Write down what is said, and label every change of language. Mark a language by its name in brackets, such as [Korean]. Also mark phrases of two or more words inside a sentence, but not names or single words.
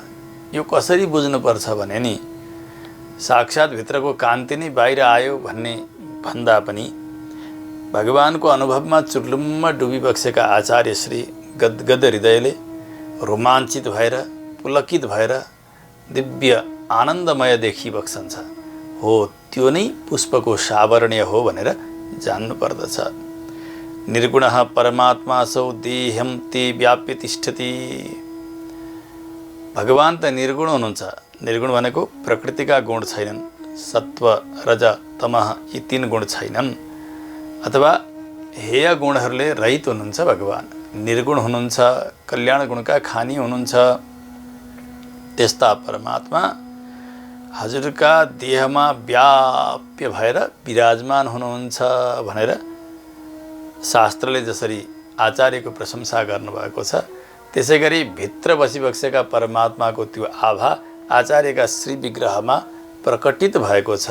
[Nepali] यो कसरी बुझ्नुपर्छ भने नि साक्षात् भित्रको कान्ति नै बाहिर आयो भन्ने भन्दा पनि भगवानको अनुभवमा चुर्लुम्म डुबिबक्सेका आचार्य श्री गदगद हृदयले रोमाञ्चित भएर पुलकित भएर दिव्य आनन्दमय देखिबक्छन्। हो त्यो नै पुष्पको सावरणीय हो भनेर जान्नु पर्दछ। [Sanskrit] निर्गुणः परमात्मा सौ देहं ते व्याप्य तिष्ठति। [Nepali] भगवान त निर्गुण हुनुहुन्छ। निर्गुण भनेको प्रकृतिका गुण छैनन्, सत्व रज तमह यी 3 गुण छैनन्, अथवा हेय गुणहरूले रहित हुनुहुन्छ भगवान। निर्गुण हुनुहुन्छ, कल्याण गुणका खानी हुनुहुन्छ। त्यस्ता परमात्मा हजुरका देहमा व्याप्य भएर विराजमान हुनुहुन्छ भनेर शास्त्रले जसरी आचार्यको प्रशंसा गर्नुभएको छ, त्यसै गरी भित्र बसिबसेका परमात्माको त्यो आभा आचार्यका श्री विग्रहमा प्रकटित भएको छ।